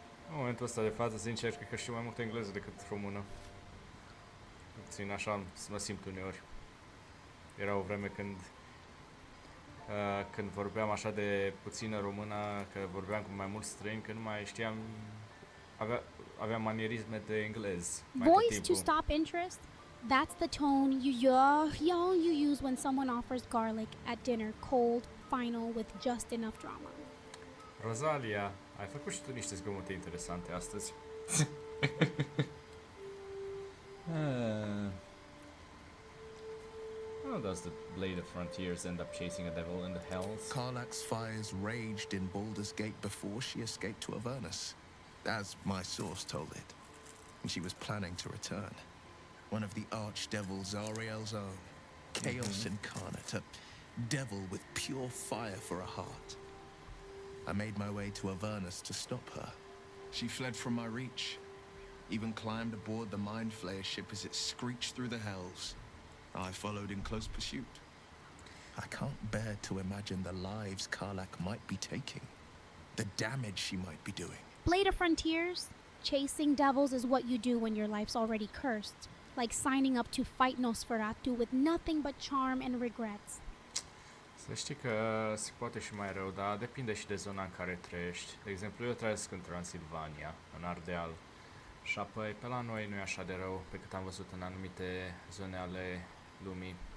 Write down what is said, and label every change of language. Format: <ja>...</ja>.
<ro>În momentul ăsta de față, sincer, cred că știu mai mult engleză decât română. Puțin așa mă simt uneori. Era o vreme când vorbeam așa de puțină română, că vorbeam cu mai mulți străini, că nu mai știam, aveam manierisme de englez.</ro> <en>Voice to stop interest? That's the tone you use when someone offers garlic at dinner, cold, final, with just enough drama.</en> <ro>Rosalia, ai făcut și tu niște zgomote interesante astăzi.</ro> <en>How does the Blade of Frontiers end up chasing a devil in the hells? Karlach's fires raged in Baldur's Gate before she escaped to Avernus, as my source told it. And she was planning to return. One of the archdevil Zariel's own. Chaos incarnate, a devil with pure fire for a heart. I made my way to Avernus to stop her. She fled from my reach, even climbed aboard the Mind Flayer ship as it screeched through the hells. I followed in close pursuit. I can't bear to imagine the lives Karlach might be taking, the damage she might be doing. Blade of Frontiers? Chasing devils is what you do when your life's already cursed, like signing up to fight Nosferatu with nothing but charm and regrets.</en> <ro>Să știi că se poate și mai rău, dar depinde și de zona în care trăiești. De exemplu, eu trăiesc în Transilvania, în Ardeal. Și apoi pe la noi nu e așa de rău pe cât am văzut în anumite zone ale lumii.</ro>